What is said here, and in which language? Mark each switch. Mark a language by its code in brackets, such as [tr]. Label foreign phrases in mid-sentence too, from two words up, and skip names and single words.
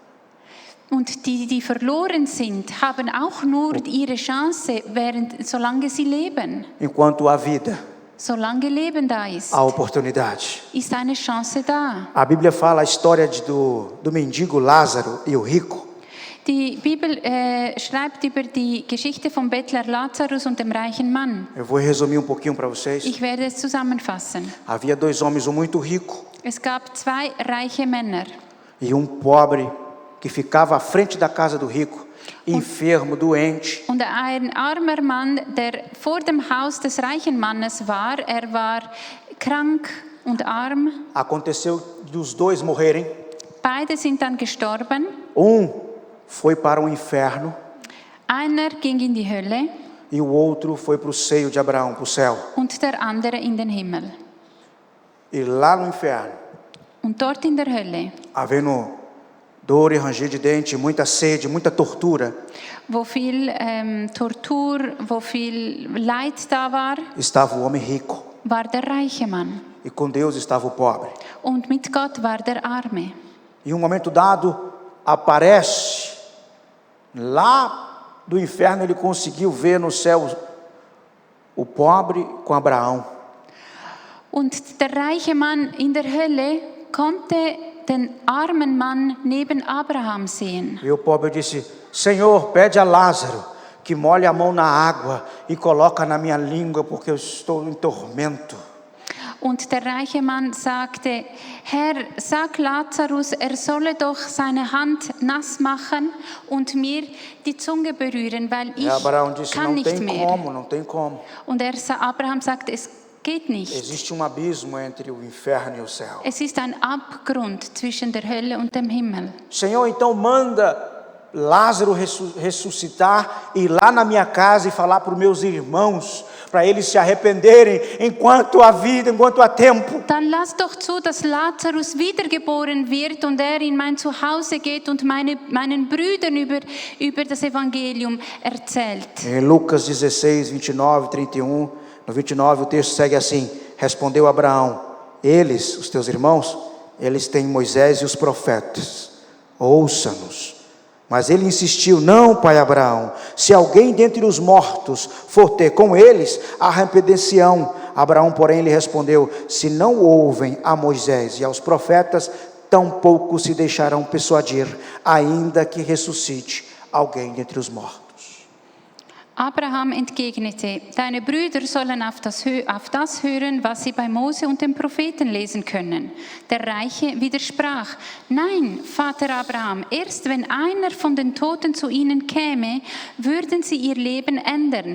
[de] Und die verloren sind, haben auch nur ihre Chance, solange sie leben. [pt] Enquanto há vida, [de] Solange Leben da ist, [pt] há oportunidade. [de] ist eine Chance da. [pt] A Bíblia fala a história do mendigo Lázaro e o rico. [de] Die Bibel schreibt über die Geschichte vom Bettler Lazarus und dem reichen Mann. [pt] Eu vou resumir pouquinho para vocês. [de] Ich werde es zusammenfassen. [pt] Havia dois homens, muito rico [de] Es gab zwei reiche Männer [pt] e pobre que ficava à frente da casa do rico, enfermo, doente. [de] und ein armer Mann, der vor dem Haus des reichen Mannes war. Er war krank und arm. [pt] Aconteceu dos dois morrerem. [de] Beide sind dann gestorben. [pt] Foi para o inferno [de] Einer ging in die Hölle [pt] e o outro foi para o seio de Abraão, para o céu. [de] und der andere in den Himmel. [pt] E lá no inferno, [de] Und dort in der Hölle, [pt] havendo dor e ranger de dente, muita sede, muita tortura, [de] wo viel Tortur, wo viel Leid da war, [pt] estava o homem rico [de] war der reiche Mann. [pt] e com Deus estava o pobre. [de] Und mit Gott war der Arme. [pt] E momento dado aparece lá do inferno, ele conseguiu ver no céu o pobre com Abraão. [de] Und der reiche Mann in der Hölle konnte den armen Mann neben Abraham sehen. [pt] E o pobre disse: Senhor, pede a Lázaro que molhe a mão na água e coloca na minha língua, porque eu estou em tormento. [de] Und der reiche Mann sagte: Herr, sag Lazarus, er solle doch seine Hand nass machen und mir die Zunge berühren, weil ich [pt] Abraão disse: [de] kann [pt] não [de] nicht [pt] tem [de] mehr. [pt] como, não tem como. [de] Und Abraham sagte: Es geht nicht. [pt] Existe abismo entre o inferno e o céu. [de] Es ist ein Abgrund zwischen der Hölle und dem Himmel. [pt] Senhor, então manda Lázaro ressuscitar, ir lá na minha casa e falar para os meus irmãos, para eles se arrependerem enquanto há vida, enquanto há tempo. [de] Dann lass doch zu, dass Lazarus wiedergeboren wird und er in mein Zuhause geht und meinen Brüdern über das Evangelium erzählt. [pt] Em Lucas 16, 29, 31, no 29 o texto segue assim: respondeu Abraão: eles, os teus irmãos, eles têm Moisés e os profetas, ouça-nos. Mas ele insistiu: não, pai Abraão, se alguém dentre os mortos for ter com eles, arrepender-se-ão. Abraão, porém, lhe respondeu: se não ouvem a Moisés e aos profetas, tampouco se deixarão persuadir, ainda que ressuscite alguém dentre os mortos. [de] Abraham entgegnete: Deine Brüder sollen auf das hören, was sie bei Mose und den Propheten lesen können. Der Reiche widersprach: Nein, Vater Abraham, erst wenn einer von den Toten zu ihnen käme, würden sie ihr Leben ändern.